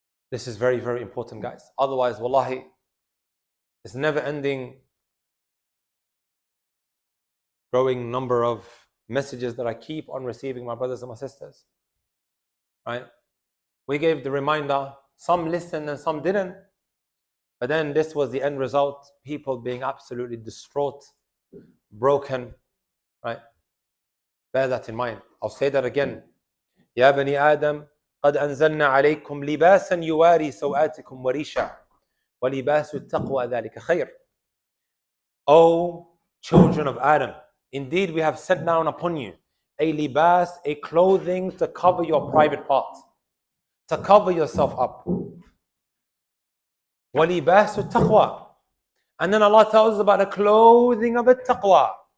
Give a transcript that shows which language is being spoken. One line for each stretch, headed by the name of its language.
English: This is very, very important, guys. Otherwise, wallahi, it's never ending growing number of messages that I keep on receiving, my brothers and my sisters. Right? We gave the reminder, some listened and some didn't. But then this was the end result, people being absolutely distraught, broken. Right? Bear that in mind. I'll say that again.
Arabic: Ya bani Adam, قد أنزلنا عليكم لباسا يواري سوآتكم وريشا وَلِبَاسُ التَّقْوَى ذَلِكَ خَيْرٌ.
English: O children of Adam, indeed we have sent down upon you a libas, a clothing to cover your private parts, to cover yourself up.
Arabic: وَلِبَاسُ التَّقْوَى.
English: And then Allah tells us about the clothing of taqwa.